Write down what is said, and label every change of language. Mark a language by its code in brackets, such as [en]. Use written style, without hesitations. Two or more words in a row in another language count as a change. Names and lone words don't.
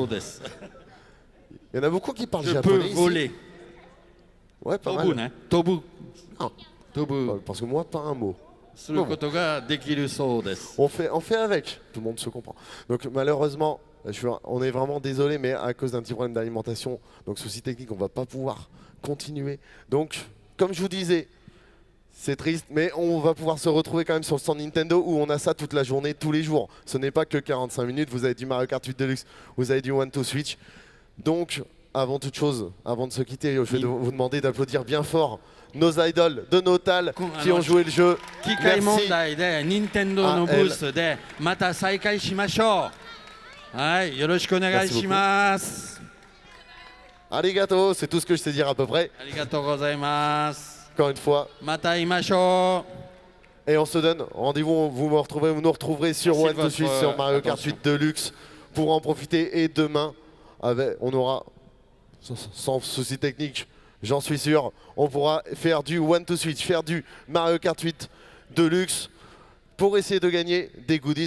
[fr] Il y en a beaucoup qui parlent Je japonais peux ici. voler. Ouais, pas Tobu, mal. hein. Tobu. Ah. Tobu. Parce que moi, pas un mot. [ja] することができるそうです。 [fr] On fait avec, tout le monde se comprend. Donc malheureusement, on est vraiment désolé, mais à cause d'un petit problème d'alimentation, donc souci technique, on ne va pas pouvoir continuer. Donc, comme je vous disais, c'est triste, mais on va pouvoir se retrouver quand même sur le stand Nintendo où on a ça toute la journée, tous les jours. Ce n'est pas que 45 minutes, vous avez du Mario Kart 8 Deluxe, vous avez du One to Switch. Donc, avant toute chose, avant de se quitter, je vais vous demander d'applaudir bien fort nos idoles de Notal qui ont joué le jeu. [ja] 機械問 [fr] Merci. [ja] 題で任天堂のブースでまた再開しましょう。はい、よろしくお願いします。 [fr] Arigato, c'est tout ce que je sais dire à peu près. [ja] ありがとうございます。 [fr] Encore une fois. [ja] また会いましょう。 [fr] Et on se donne rendez-vous, vous nous retrouverez sur Merci One de to Switch, votre sur Mario Kart attention. 8 Deluxe pour en profiter. Et demain, on aura, sans souci technique, j'en suis sûr, on pourra faire du One to Switch, faire du Mario Kart 8 Deluxe pour essayer de gagner des goodies.